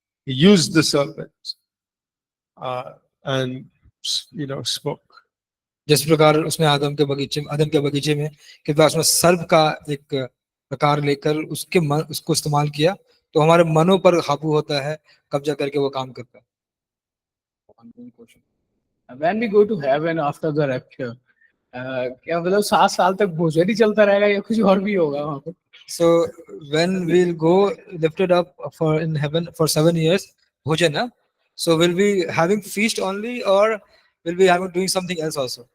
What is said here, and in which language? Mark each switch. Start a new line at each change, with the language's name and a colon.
English: He used the serpent, and spoke.
Hindi: जिस प्रकार उसने आदम के बगीचे में कि उसने सर्प का एक प्रकार लेकर उसको इस्तेमाल किया, तो हमारे मनों पर काबू होता है, कब्जा करके वो काम करता है।
English: When we go to heaven after the rapture,
Hindi: क्या मतलब 7 साल तक भोजन ही चलता रहेगा या कुछ और भी होगा वहाँ पे?
English: So when we'll go lifted up for in heaven for 7 years, bhojana, so we'll be having feast only or we'll be having doing something else also?